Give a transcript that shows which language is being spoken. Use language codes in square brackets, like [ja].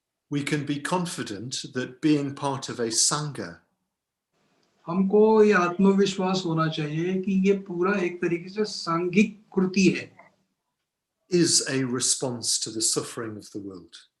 [en] We can be confident that being part of a Sangha [hi] हमको ये आत्मविश्वास होना चाहिए कि ये पूरा एक तरीके से सांघिक कृति है, [en] is a response to the suffering of the world.